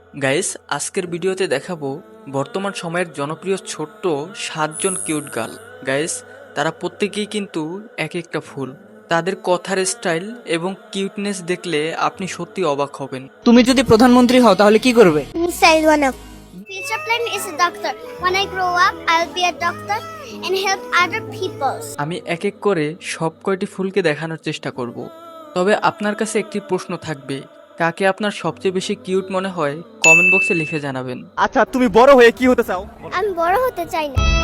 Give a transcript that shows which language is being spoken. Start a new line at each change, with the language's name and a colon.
Bangla: Guys, আজকের ভিডিওতে দেখাবো বর্তমান সময়ের জনপ্রিয় ছোট্ট 7জন কিউট গার্ল। গাইস, তারা প্রত্যেকেই কিন্তু এক একটা ফুল। তাদের কথার স্টাইল এবং কিউটনেস দেখলে আপনি সত্যি অবাক হবেন। তুমি যদি প্রধানমন্ত্রী হও তাহলে কি করবে?
English: Missile one up. Future plan is a doctor. When I grow up, I'll be a doctor and help other people.
Bangla: আমি এক এক করে সব কয়টি ফুলকে দেখানোর চেষ্টা করব। তবে আপনার কাছে একটি প্রশ্ন থাকবে, কাকে আপনার সবচেয়ে বেশি কিউট মনে হয় কমেন্ট বক্সে লিখে জানাবেন। আচ্ছা, তুমি বড় হয়ে কি হতে চাও? আমি বড় হতে চাই না।